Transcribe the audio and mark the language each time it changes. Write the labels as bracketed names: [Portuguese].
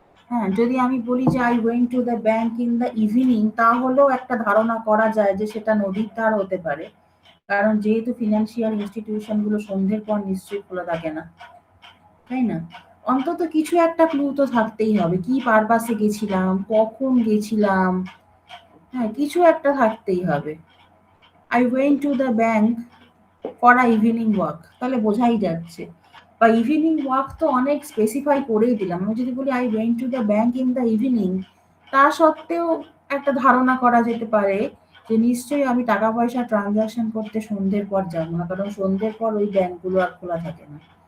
[Bangla] হ্যাঁ, যদি আমি বলি যে [English] I went to the bank in the evening, [Bangla] তাহলেও একটা ধারণা করা যায় যে সেটা নদীর ধার হতে পারে। কারণ যেহেতু ফিন্যান্সিয়াল ইনস্টিটিউশন গুলো সন্ধ্যের পর নিশ্চয়ই খোলা থাকে না, তাই না? অন্তত কিছু একটা ক্লু তো থাকতেই হবে। কি পারপাসে গেছিলাম, কখন গেছিলাম, হ্যাঁ, কিছু একটা থাকতেই হবে। [English] I went to the bank for a evening walk, [Bangla] তাহলে বোঝাই যাচ্ছে। বা ইভিনিং ওয়াক তো অনেক স্পেসিফাই করেই দিলাম। আমি যদি বলি [English] I went to the bank in the evening, [Bangla] তা সত্ত্বেও একটা ধারণা করা যেতে পারে যে নিশ্চয়ই আমি টাকা পয়সা ট্রানজাকশন করতে সন্ধ্যের পর যাবো না, কারণ সন্ধ্যের পর ওই ব্যাংকগুলো আর খোলা থাকে না।